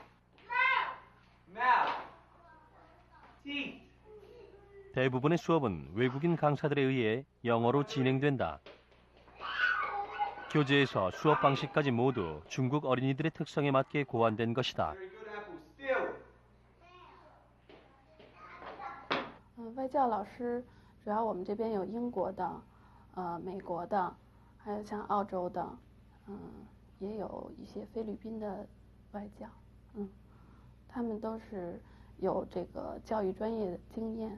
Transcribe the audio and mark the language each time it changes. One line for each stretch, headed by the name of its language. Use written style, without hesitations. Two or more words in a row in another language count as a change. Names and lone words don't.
Korean: 대부분의 수업은 외국인 강사들에 의해 영어로 진행된다. 교재에서 수업 방식까지 모두 중국 어린이들의 특성에 맞게 고안된 것이다.
Chinese: 外教老师主要我们这边有英国的，美国的，还有像澳洲的，也有一些菲律宾的外教，他们都是有这个教育专业的经验。